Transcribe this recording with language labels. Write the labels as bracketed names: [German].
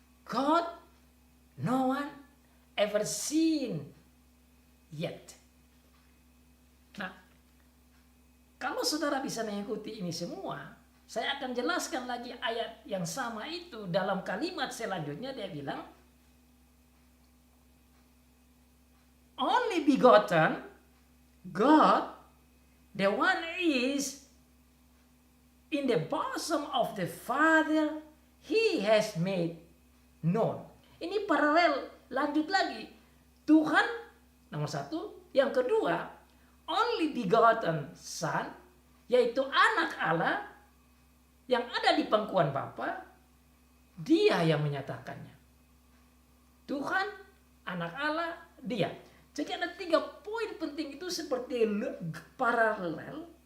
[English] God, no one ever seen yet. [Indonesian] Nah, kalau saudara bisa mengikuti ini semua, saya akan jelaskan lagi ayat yang sama itu dalam kalimat selanjutnya. Dia bilang, [English] only begotten God, the one is in the bosom of the Father, He has made known. [Indonesian] Ini paralel, lanjut lagi. Tuhan nomor 1, yang kedua, [English] only begotten Son, [Indonesian] yaitu anak Allah yang ada di pangkuan Bapa, Dia yang menyatakannya. Tuhan, anak Allah, Dia. Jadi ada 3 poin penting itu seperti paralel.